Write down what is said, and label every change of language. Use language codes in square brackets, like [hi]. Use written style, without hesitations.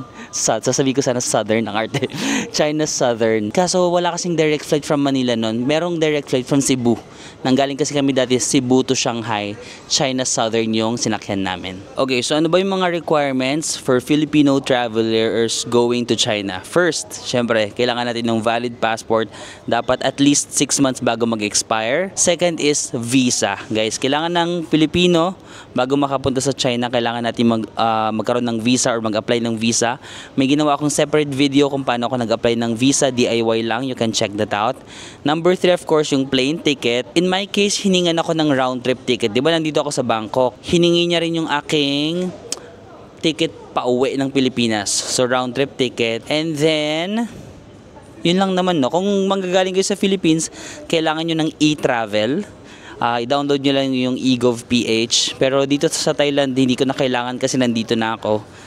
[tl] Sasabihin ko sana Southern ang arte. China Southern. Kaso wala kasing direct flight from Manila nun. Merong direct flight from Cebu. Nanggaling kasi kami dati Cebu to Shanghai. China Southern yung sinakyan namin. [en] Okay, so [tl] ano ba yung mga [en] requirements for Filipino travelers going to China? [tl] First, syempre, kailangan natin ng valid passport. Dapat at least 6 months bago mag-expire. [en] Second is visa. [tl] Guys, kailangan ng Filipino bago makapunta sa China, kailangan natin magkaroon ng visa or mag-apply ng visa. May ginawa akong separate video kung paano ako nag-apply ng visa, DIY lang. [en] You can check that out. Number 3, of course, [tl] yung [en] plane ticket. In my case, [tl] hiningan ako ng round trip ticket. Di ba nandito ako sa Bangkok? Hiningi niya rin yung aking ticket pa uwi ng Pilipinas. [en] So, round trip ticket. And then, [tl] yun lang naman, no? Kung manggagaling kayo sa Philippines, kailangan nyo ng e-travel. I-download nyo lang yung eGov.ph. Pero dito sa Thailand, hindi ko na kailangan kasi nandito na ako.